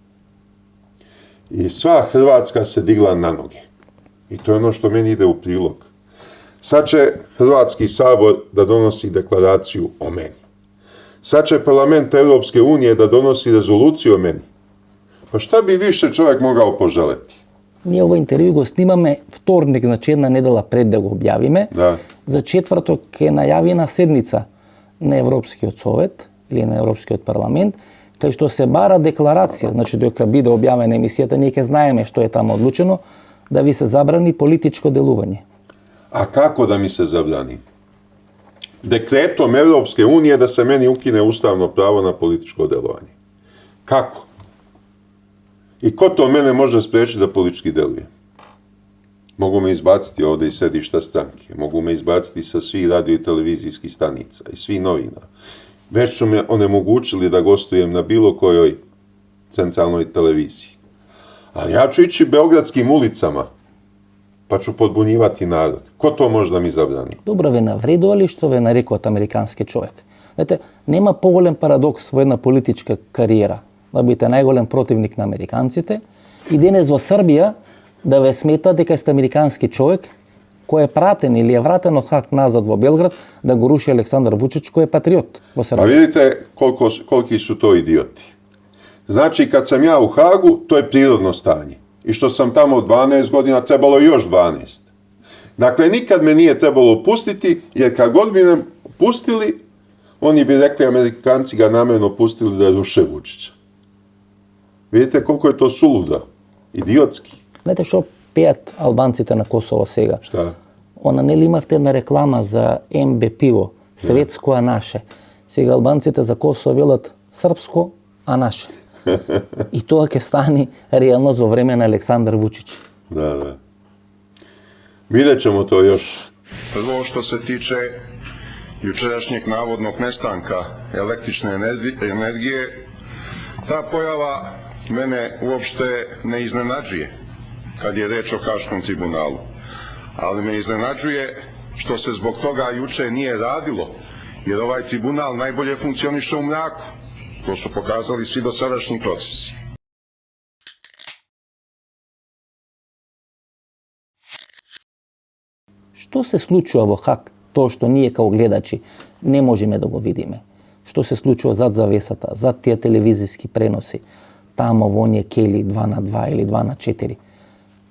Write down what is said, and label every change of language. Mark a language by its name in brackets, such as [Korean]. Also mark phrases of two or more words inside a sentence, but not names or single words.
[Serbian] I sva Hrvatska se digla na noge. I to je ono što meni ide u prilog. Sad će Hrvatski sabor da donosi deklaraciju o meni. Sad će parlament Europske unije da donosi rezoluciju o meni. Pa šta bi više čovjek mogao poželeti? [Macedonian] Ние овој интервју го снимаме вторник, значи една недела пред да го објавиме. Да. За четврток е најавена седница на Европскиот совет или на Европскиот парламент, кај што се бара декларација, значи дека биде објавена емисијата, ние ќе знаеме што е таму одлучено, да ви се забрани политичко делување. [Serbian] A kako da mi se zabrani? Dekretom Europske unije da se meni ukine ustavno pravo na političko delovanje. Kako? I ko to mene može spriječiti da politički deluje? Mogu me izbaciti ovdje iz sedišta stranke, mogu me izbaciti sa svih radio i televizijskih stanica i svih novina. Već su me onemogućili da gostujem na bilo kojoj centralnoj televiziji. Ali ja ću ići beogradskim ulicama, pa ću podbunjivati narod. Ko to može da mi zabrani? [Macedonian] Добро, ве навредували што ве нарекуваат американски човек. Знаете, нема поголем парадокс во една политичка кариера да бидете најголем противник на американците и денес во Србија да ве смета дека сте американски човек кој е пратен или е вратен од Хаг назад во Белград да го руши Александар Вучич, кој е патриот во Србија. [Serbian] Pa vidite koliki su to idioti. Znači, kad sam ja u Hagu, to je prirodno stanje. I što sam tamo 12 godina, trebalo još 12. Dakle, nikad me nije trebalo pustiti, jer kad god bi me pustili, oni bi rekli, Amerikanci ga namjerno pustili da ruše Vučića. Vidite koliko je to suluda, idiotski. [Macedonian] Знаете што пеат албанците на Косово сега? [Serbian] Šta? [Macedonian] Она нели имавте една реклама за МБ пиво, светско а наше. Сега албанците за Косово велат српско а наше. И тоа ќе стане реално за време на Александар Вучич. [Serbian] Da, da. Vidjet ćemo to još. Prvo što se tiče jučerašnjeg navodnog nestanka električne energije, ta pojava mene uopšte ne iznenađuje kad je reč o Haškom tribunalu. Ali me iznenađuje što se zbog toga juče nije radilo, jer ovaj tribunal najbolje funkcioniše u mraku. To su pokazali svi dosadašnji procesi. [Macedonian] Што се случува во Хаг, тоа што ние како гледачи не можеме да го видиме? Што се случува зад завесата, зад тие телевизиски преноси, тамо во оние кели 2 на 2 или 2 на 4?